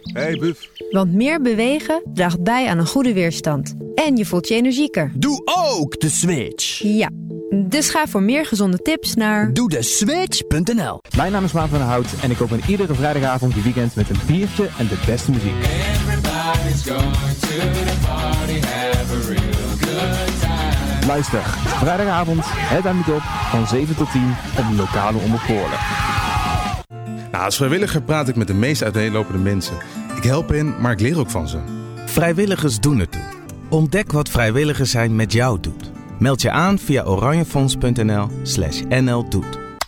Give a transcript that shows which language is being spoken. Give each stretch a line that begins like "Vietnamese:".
Dutch: Hey, buf. Want meer bewegen draagt bij aan een goede weerstand. En je voelt je energieker. Doe ook de switch. Ja, dus ga voor meer gezonde tips naar doedeswitch.nl. Mijn naam is Maarten van der Hout en ik open iedere vrijdagavond je weekend met een biertje en de beste muziek.
English: Everybody's going to the party, have a real good time.
Dutch: Luister, vrijdagavond, het aan het op van 7 tot 10 op de lokale Omroep Goorle. Nou, als vrijwilliger praat ik met de meest uiteenlopende mensen. Ik help hen, maar ik leer ook van ze. Vrijwilligers doen het toe. Ontdek wat vrijwilligers zijn met jou doet. Meld je aan via oranjefonds.nl/nldoet.